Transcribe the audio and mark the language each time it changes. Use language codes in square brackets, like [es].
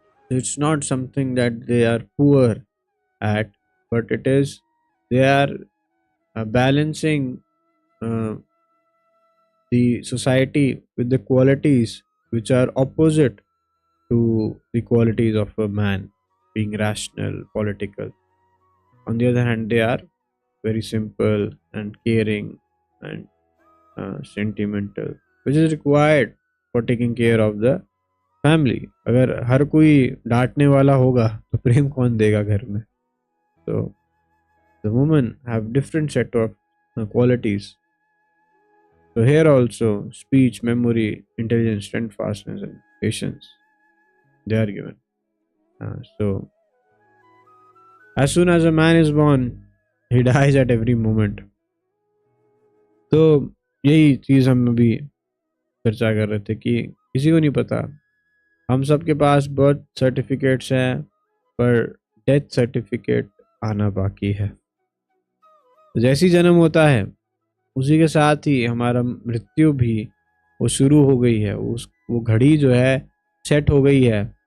[en] It's not something that they are poor at, but it is they are balancing the society with the qualities which are opposite to the qualities of a man, being rational, political. On the other hand, they are very simple and caring and sentimental, which is required for taking care of the family. [hi] अगर हर कोई डांटने वाला होगा तो प्रेम कौन देगा घर में? [en] So the women have different set of qualities. So here also speech, memory, intelligence, steadfastness and patience, they are given. So as soon as a man is born, he dies at every moment. [hi] तो यही चीज हम अभी चर्चा कर रहे थे कि किसी को नहीं पता, हम सबके पास बर्थ सर्टिफिकेट्स हैं पर डेथ सर्टिफिकेट आना बाकी है। जैसी जन्म होता है उसी के साथ ही हमारा मृत्यु भी वो शुरू हो गई है, वो घड़ी जो है सेट हो गई है।